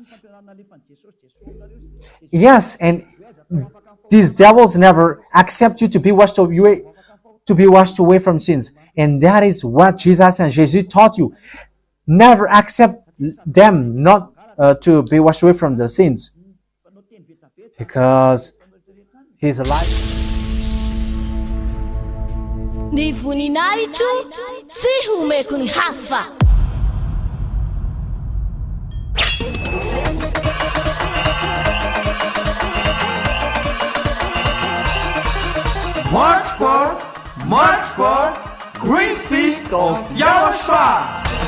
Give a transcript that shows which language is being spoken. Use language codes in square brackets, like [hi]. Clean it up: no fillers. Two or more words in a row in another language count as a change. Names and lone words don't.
[en] Yes, and these devils never accept you to be washed away from sins. And that is what Jesus and Jesus taught you. Never accept them not to be washed away from the sins, because He's alive. [mg] Ny voninahitro tsy homeko ny hafa. [en] March 4, Great Feast of YAHOSHUAH.